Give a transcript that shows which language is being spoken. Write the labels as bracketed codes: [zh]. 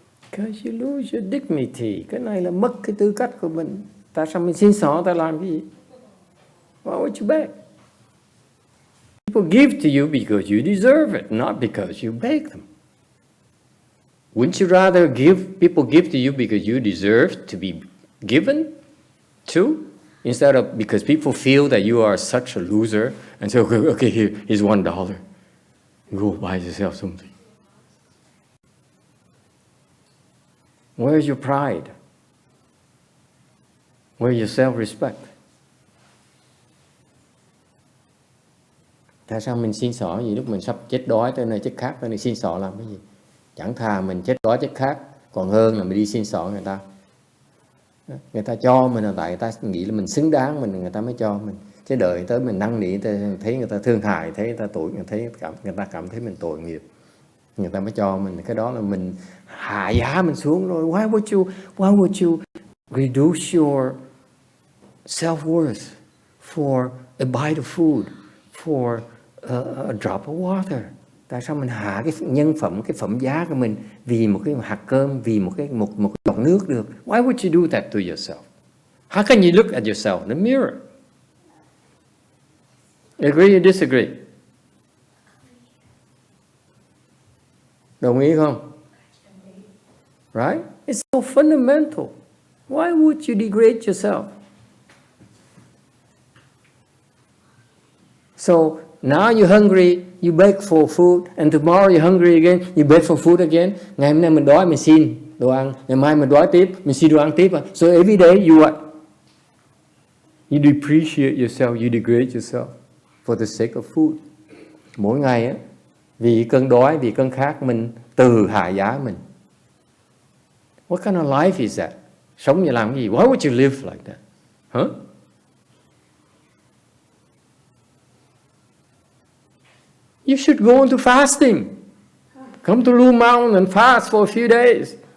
[en] Because you lose your dignity. [vi] Cái này là mất cái tư cách của mình. Tại sao mình xin xỏ, ta làm cái gì? [en] Why would you beg? People give to you because you deserve it, not because you beg them. Wouldn't you rather people give to you because you deserve to be given to, instead of because people feel that you are such a loser and say, okay, here's $1. Go buy yourself something. Where's your pride? Where's your self-respect? [vi] Tại sao mình xin xỏ gì lúc mình sắp chết đói tới nơi chết khát tới nơi xin xỏ làm cái gì? Chẳng thà mình chết đói chết khát còn hơn là mình đi xin xỏ người ta. Người ta cho mình là tại người ta nghĩ là mình xứng đáng, người ta mới cho mình. Chứ đợi tới mình năn nỉ, thấy người ta thương hại, thấy người ta tội, người ta cảm thấy mình tội nghiệp, người ta mới cho mình. Cái đó là mình hạ giá mình xuống rồi. [en] Why would you reduce your self-worth for a bite of food, for a drop of water? [vi] Tại sao mình hạ cái nhân phẩm, cái phẩm giá của mình vì một cái hạt cơm, vì một cái giọt nước được? [en] Why would you do that to yourself? How can you look at yourself in the mirror? Agree or disagree? [vi] Đồng ý không? [en] Right? It's so fundamental. Why would you degrade yourself? So now you're hungry, you beg for food, and tomorrow you're hungry again, you beg for food again. [vi] Ngày hôm nay mình đói mình xin đồ ăn, ngày mai mình đói tiếp, mình xin đồ ăn tiếp. [en] So every day you what? You depreciate yourself, you degrade yourself for the sake of food. [vi] Mỗi ngày á, vì cơn đói, vì cơn khát mình từ hạ giá mình. [en] What kind of life is that? [vi] Sống như làm cái gì? [en] Why would you live like that? Huh? You should go into fasting. Come to Blue Mountain and fast for a few days.